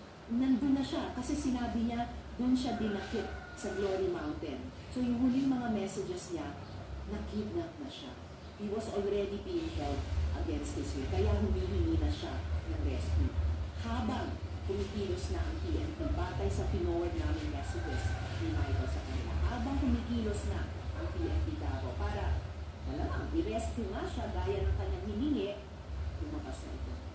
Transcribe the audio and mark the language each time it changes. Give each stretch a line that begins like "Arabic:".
Filipino: Nandun na siya kasi sinabi niya doon siya dinakip sa Glory Mountain. So yung huling mga messages niya, nakidnap na siya.
English: He was already being held against his will.
Filipino: Kaya humihingi na siya ng rescue. Habang kumikilos na ang PNP, batay sa pinoward namin messages ni Michael sa kanila. Habang kumikilos na ang PNP Davao para malamang i-rescue nga siya gaya ng kanyang hiningi, lumabas na ito.